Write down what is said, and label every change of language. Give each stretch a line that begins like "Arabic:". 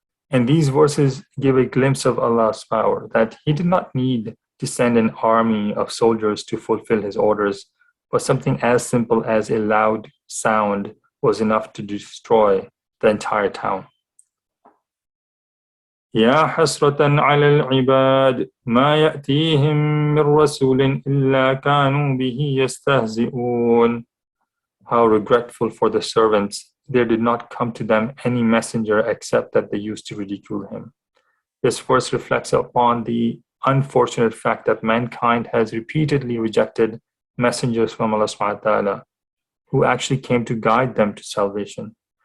English: And these verses give a glimpse of Allah's power, that He did not need to send an army of soldiers to fulfill His orders, but something as simple as a loud sound was enough to destroy the entire town.
Arabic: يا حسرة على العباد ما يأتيهم من رسول إلا كانوا به يستهزئون.
English: How regretful for the servants, there did not come to them any messenger except that they used to ridicule him. This verse reflects upon the unfortunate fact that mankind has repeatedly rejected messengers from Allah subhanahu wa ta'ala who actually came to guide them to salvation.